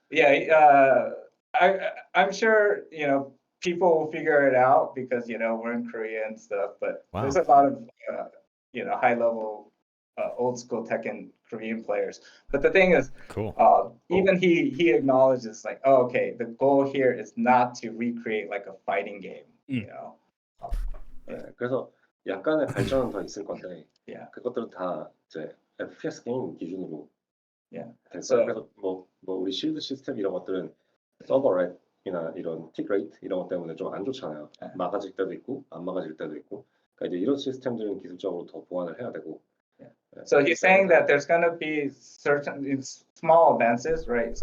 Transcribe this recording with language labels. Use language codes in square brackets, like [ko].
[en] Yeah, I'm sure people will figure it out because we're in Korea and stuff. But Wow. there's a lot of high level old school Tekken Korean players. But the thing is, Cool. even he acknowledges like, oh, okay, the goal here is not to recreate like a fighting game. [ko] 네, 그래서 약간의 발전은 더 있을 건데 [en] Yeah. [ko] 그것들은 다 이제 FPS 게임 기준으로 [en] Yeah. [ko] 됐어요. 그래서 뭐 우리 실드 시스템 이런 것들은 서버렉이나 이런 틱 레이트 이런 것 때문에 좀 안 좋잖아요. 막아질 때도 있고 안 막아질 때도 있고. 그러니까 이제 이런 시스템들은 기술적으로 더 보완을 해야 되고. [en] So he's saying that there's going to be certain small advances, right?